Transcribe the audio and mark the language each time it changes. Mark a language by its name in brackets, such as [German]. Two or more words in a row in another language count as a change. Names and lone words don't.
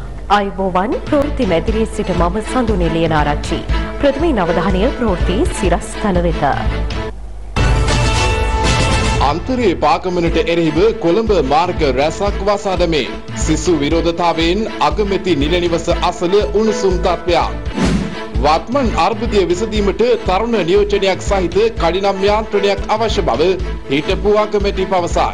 [Sinhala] ආයුබෝවන් ප්‍රවෘත්ති මෛත්‍රී සිට මම සඳුනි ලියනාරච්චි ප්‍රථම නවධානීය ප්‍රවෘත්ති සිරස් තලවෙත් අන්තරේ පාගමනට එරෙහිව කොළඹ මාර්ග රැසක් වසා දැමේ. සිසු විරෝධතාවයෙන් අගමැති නිල නිවස අසල උණුසුම් තත්ත්වයක්. වත්මන් අර්බුදය විසඳීමට තරුණ නියෝජනයක් සහිත කඩිනම් යාන්ත්‍රණයක් අවශ්‍ය බව හිටපු අගමැති පවසයි.